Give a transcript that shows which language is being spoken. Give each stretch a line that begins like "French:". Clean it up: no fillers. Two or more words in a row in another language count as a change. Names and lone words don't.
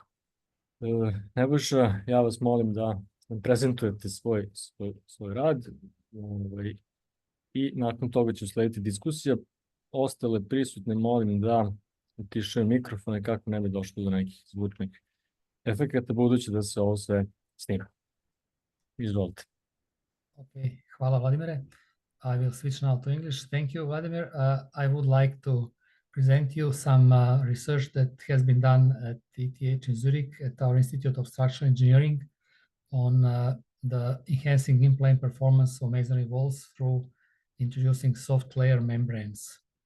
Serbian: Nebojša, ja vas molim da prezentujete svoj rad i nakon toga će uslediti diskusija. Ostale prisutne molim da utišaju mikrofone kako ne bi došlo do nekih zvučnih efekata, budući da se ovo sve snima. Izvolite. Okay, hvala Vladimire.
English: I will switch now to English. Thank you, Vladimir. I would like to present you some research that has been done at ETH in Zurich at our Institute of Structural Engineering on the enhancing in-plane performance of masonry walls through introducing soft layer membranes.